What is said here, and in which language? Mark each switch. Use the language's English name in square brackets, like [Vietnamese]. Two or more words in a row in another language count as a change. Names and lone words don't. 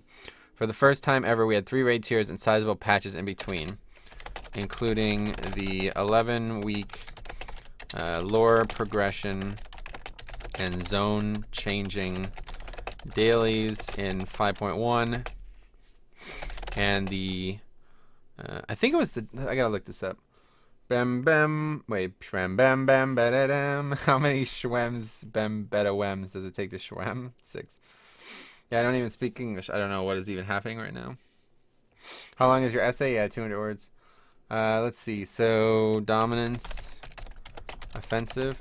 [English] For the first time ever, we had 3 raid tiers and sizable patches in between, including the 11-week lore progression and zone changing dailies in 5.1, and the I think it was the, I gotta look this up. Bam bam, wait, shwam bam bam badadam. How many shwems bam beta wems does it take to shwem? 6. Yeah, I don't even speak English. I don't know what is even happening right now. How long is your essay? Yeah, 200 words. Let's see. So, dominance, offensive.